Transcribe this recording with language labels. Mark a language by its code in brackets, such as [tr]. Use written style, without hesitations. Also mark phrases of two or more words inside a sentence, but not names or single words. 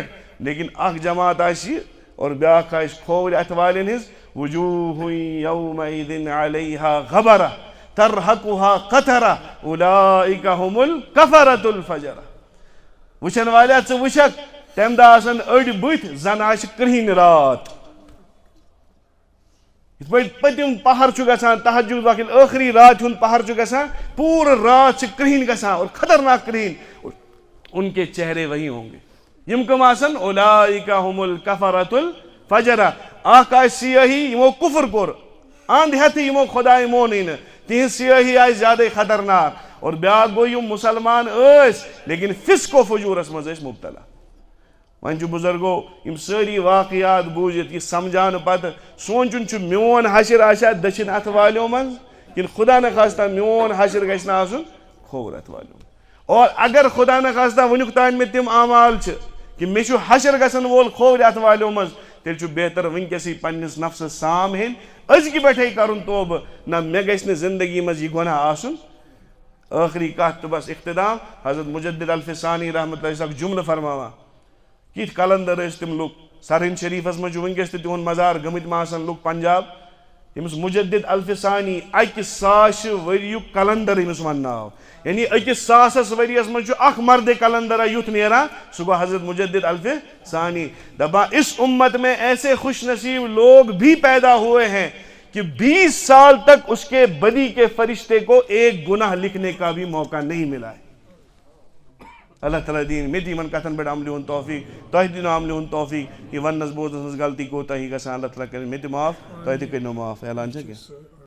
[ks] لیکن اکھ جماعت آسہِ اور بیاکھ آسہِ کھوورِ اتھٕ والٮ۪ن ہٕنٛز [ar] وجوہ یومئذ علیہا غبرہ ترہقها قطرہ اولئک هم الکفرۃ الفجرہ. [ks] وچھن والیا ژٕ وٕچھکھ تمہ دۄہ آسن أڑۍ بٕتھۍ زن آسہِ کرٛہِنۍ رات. یِتھ پٲٹھۍ پٔتِم پہر چھُ گژھان تہجد وقت ٲخری رات ہُنٛد پہر چھُ گژھان پوٗرٕ رات چھِ کرٛہِنۍ گژھان اور خطرناک کرٛہِنۍ. [ur] ان کے چہرے وہی ہوں گے. [ks] یم کم آسن [ar] اولئک هم الکفرۃ الفجرہ. [ks] اکھ آسہِ سیاہی یمو کفر کوٚر اند ہیتھٕے یمو خداے مونٕے نہٕ تہنٛز سیاہی آسہِ زیادے خطرناک. اور بیاکھ گوٚو یم مسلمان ٲسۍ لیکن فسق و فجورس منٛز ٲسۍ مبتلا. وۄنۍ چھُ بزرگو یم سٲری واقعات بوٗزِتھ یہِ سمجھان پتہٕ سونچُن چھُ میون حشر آسیا دٔچھِنۍ اتھٕ والیو منٛز کِنہٕ خدا نہ خواستہ میون حشر گژھِ نہٕ آسُن کھووُر اتھٕ والیو منٛز. اور اگر خدا نہ خواستہ ونیُک تام مےٚ تِم اعمال چھِ کہ مےٚ چھُ حشر گژھن وول کھوورِ اتھٕ والیو منٛز تیٚلہِ چھُ بہتر ونکیسٕے پننس نفسس سام ہیٚنۍ أزکہِ پٮ۪ٹھے کرُن توبہٕ نہ مےٚ گژھِ نہٕ زندگی منٛز یہِ گۄناہ آسُن. ٲخری کتھ تہٕ بس اختتام حضرت مجدد الفسانی رحمۃ اللہ اکھ جملہٕ فرماوان کِتھ کلندر ٲسۍ تِم لُکھ سرہند شریفس مجھ ونکس تہن مزار گمت ماسن لوگ پنجاب یمس مجدد الف ثانی 1,000 وریک کلنڈر یمس ونناو یعنی 1,000 وریس مجھ اخ مرد کلنڈر یوت نیرا سہ گو حضرت مجدد الف [ur] ثانی دبا اس امت میں ایسے خوش نصیب لوگ بھی پیدا ہوئے ہیں کہ 20 سال تک اس کے بدی کے فرشتے کو ایک گناہ لکھنے کا بھی موقع نہیں ملا ہے اللہ تعالیٰ دین میں [ks] تیمن کتن پہ عمل ہن توفیق تہ دینو عمل ہن توفیق یہ ونس بوزنس غلطی کوتاہی گژھان اللہ تعالیٰ کرے میں تہ معاف تہ تہ کرنو معاف اعلان چھ کیا